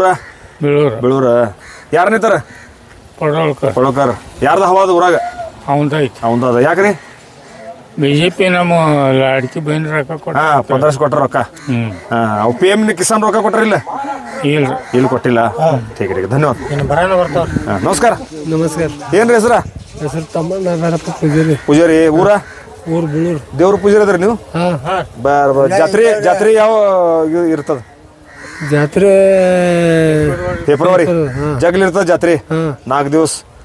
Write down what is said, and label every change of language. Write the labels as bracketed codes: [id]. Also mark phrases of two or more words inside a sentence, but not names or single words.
[kn] ಬೆಳೂರು. ಬೆಳೂರ. ಯಾರು ನಿಂತಾರ? ಪಡೋಕರ್. ಯಾರ್ದ ಹವಾದ ಊರಾಗ? ಅವಂದೈತಿ. ಅವಂದದ. ಯಾಕ್ರಿ? BJP ನಮ್ಮ ಲಾಡ್ಕಿ ಬೈನ್ ರೊಕ್ಕ ಕೊಟ್ಟ. 1500 ಕೊಟ್ಟ ರೊಕ್ಕ. ಅವು PM ಕಿಸಾನ್ ರೊಕ್ಕ ಕೊಟ್ಟರಿಲ್ಲ? ಇಲ್ಲಿ ಕೊಟ್ಟಿಲ್ಲ. [mr] ठीक आहे धन्यवाद. [kn] ಬರಾನ ಬರ್ತಾವ. ನಮಸ್ಕಾರ. [mr] नमस्कार. [kn] ಏನ್ರಿ ಹೆಸರ? ಹೆಸರು ತಮ್ಮಣ್ಣ ಭೈರಪ್ಪ ಪೂಜಾರಿ. ಪೂಜಾರಿ. ಊರ? ಊರು ಬಿಳೂರು. ದೇವ್ರ ಪೂಜಾರಿ ಅದ್ರಿ ನೀವು? बर ಜಾತ್ರೆ ಯಾವ ಇರ್ತದ? ಜಾತ್ರೆ ಫೆಬ್ರವರಿ. ಜಗ್ಲಿ ಇರ್ತದ ಜಾತ್ರೆ 4 ದಿವಸ.